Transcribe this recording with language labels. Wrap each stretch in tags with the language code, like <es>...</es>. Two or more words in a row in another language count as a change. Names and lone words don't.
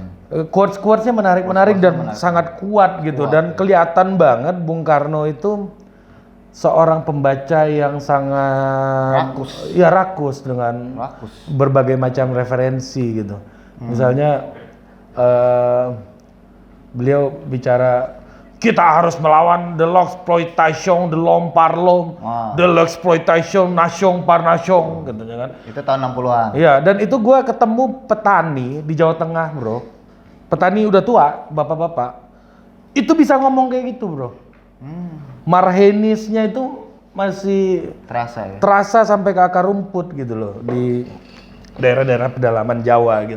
<id>Quotes-quotesnya menarik dan sangat kuat gitu dan kelihatan banget Bung Karno itu seorang pembaca yang sangat rakus dengan berbagai macam referensi gitu. Misalnya beliau bicara kita harus melawan</id> <fr>the l'exploitation de l'homme par l'homme, the l'exploitation nation par nation,</fr> <id>katanya kan. Itu tahun 60-an. Iya, dan itu gua ketemu petani di Jawa Tengah, bro. Petani udah tua, bapak-bapak. Itu bisa ngomong kayak gitu, bro. Marhenisnya itu masih terasa ya? Terasa sampai ke akar rumput gitu loh di daerah-daerah pedalaman Jawa gitu.</id>